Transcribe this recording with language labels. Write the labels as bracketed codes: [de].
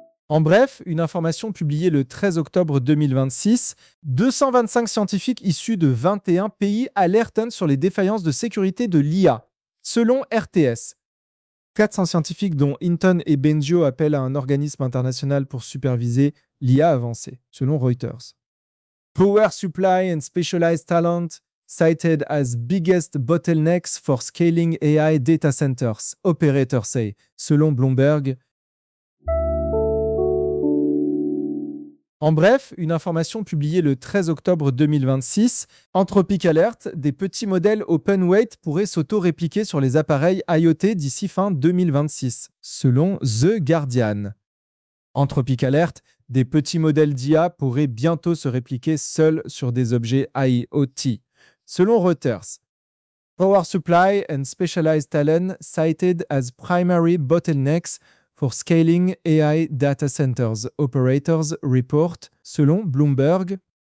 [fr] En bref, une information publiée le 13 octobre 2026, 225 scientifiques issus de 21 pays alertent sur les défaillances de sécurité de l'IA, selon RTS. 400 scientifiques dont Hinton et Bengio appellent à un organisme international pour superviser l'IA avancée, selon Reuters. [en] Power supply and specialized talent cited as biggest bottlenecks for scaling AI data centers, operators say, [fr] selon Bloomberg. En bref, une information publiée le 13 octobre 2026, Anthropic Alert, des petits modèles open weight pourraient s'auto-répliquer sur les appareils IoT d'ici fin 2026, selon The Guardian. Anthropic Alert, des petits modèles d'IA pourraient bientôt se répliquer seuls sur des objets IoT, selon Reuters. [en] Power supply and specialized talent cited as primary bottlenecks for scaling AI data centers, operators report, [fr] selon Bloomberg.